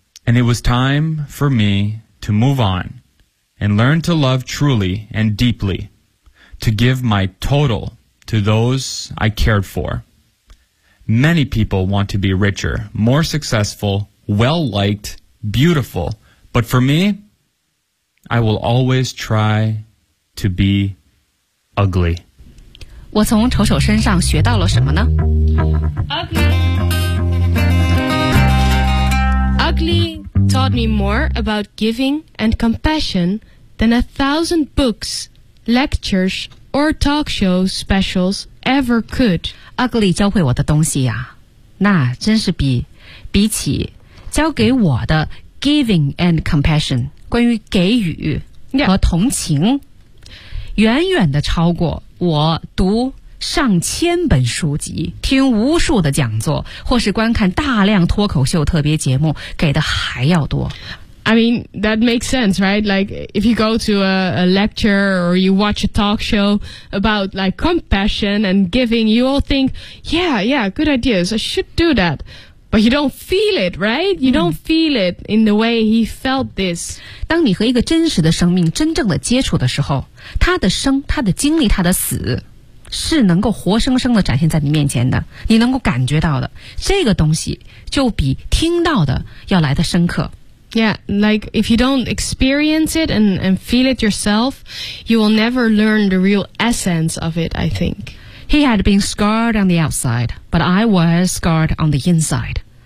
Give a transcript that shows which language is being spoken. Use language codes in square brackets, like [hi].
[en] And it was time for me to move on and learn to love truly and deeply, to give my total to those I cared for. Many people want to be richer, more successful, well-liked, beautiful. But for me, I will always try to be ugly. [zh] 我从丑丑身上学到了什么呢？ [en] Ugly taught me more about giving and compassion than 1,000 books, lectures, or talk show specials ever could. [zh] Ugly 教会我的东西呀、啊，那真是比起教给我的 [en] giving and compassion [zh] 关于给予和同情、 [en] yeah. [zh] 远远的超过我读上千本书籍听无数的讲座或是观看大量脱口秀特别节目给的还要多。 [en] I mean, that makes sense, right? Like, if you go to a lecture or you watch a talk show about, like, compassion and giving, you all think, yeah, yeah, good ideas, I should do that. But you don't feel it, right? You don't feel it in the way he felt this. [zh] 当你和一个真实的生命真正的接触的时候，他的生，他的经历，他的死，是能够活生生的展现在你面前的，你能够感觉到的，这个东西就比听到的要来的深刻。 [en] Yeah, like if you don't experience it and feel it yourself, you will never learn the real essence of it, I think. He had been scarred on the outside, but I was scarred on the inside.